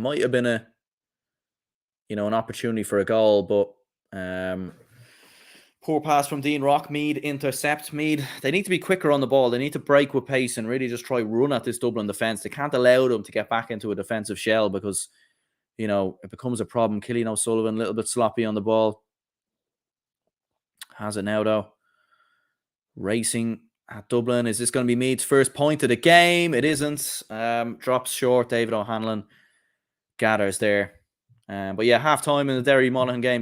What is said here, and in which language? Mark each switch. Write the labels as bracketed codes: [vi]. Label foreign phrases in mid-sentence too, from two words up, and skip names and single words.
[en] Might have been an opportunity for a goal, but poor pass from Dean Rock. Meath intercept. Meath, they need to be quicker on the ball. They need to break with pace and really just try run at this Dublin defence. They can't allow them to get back into a defensive shell because, it becomes a problem. Cillian O'Sullivan, a little bit sloppy on the ball. Has it now, though. Racing at Dublin. Is this going to be Meath's first point of the game? It isn't. Drops short. David O'Hanlon gathers there. But yeah, half-time in the Derry Monaghan game.